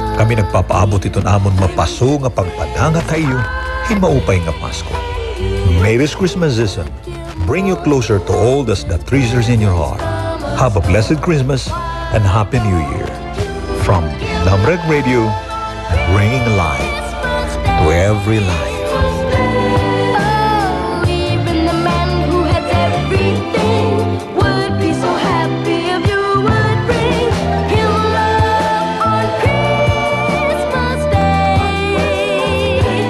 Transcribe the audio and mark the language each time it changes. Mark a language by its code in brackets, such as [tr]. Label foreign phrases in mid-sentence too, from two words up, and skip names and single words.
[war] kami nagpapaabot iton amon mapaso nga pagpadanga kayo himaupay nga Pasko. [en] May this Christmas season bring you closer to all those that treasures in your heart. Have a blessed Christmas and Happy New Year. From Namreg Radio, bringing life to every life. Even the man who has everything would be so happy if you would bring him love on Christmas Day.